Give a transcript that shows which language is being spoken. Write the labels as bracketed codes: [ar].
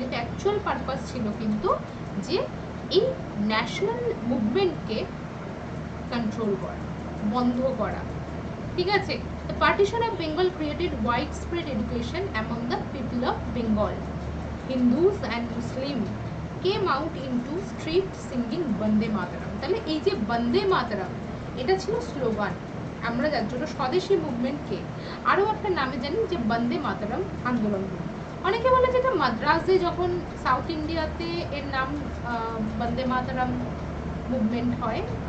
[bn] কিন্তু actual purpose ছিল কিন্তু যে এই ন্যাশনাল মুভমেন্টকে কন্ট্রোল করা, বন্ধ করা, ঠিক আছে। [en] The partition of Bengal created widespread education among the people of Bengal. Hindus and Muslims came out into street singing Bande Mataram. [bn] তাহলে এই যে বন্দে মাতরম, এটা ছিল স্লোগান। আমরা যার জন্য স্বদেশী মুভমেন্টকে আরও একটা নামে জানি, যে বন্দে মাতরম আন্দোলন। অনেকে বলে যে এটা মাদ্রাসে, যখন সাউথ ইন্ডিয়াতে এর নাম বন্দে মাতরম মুভমেন্ট হয়।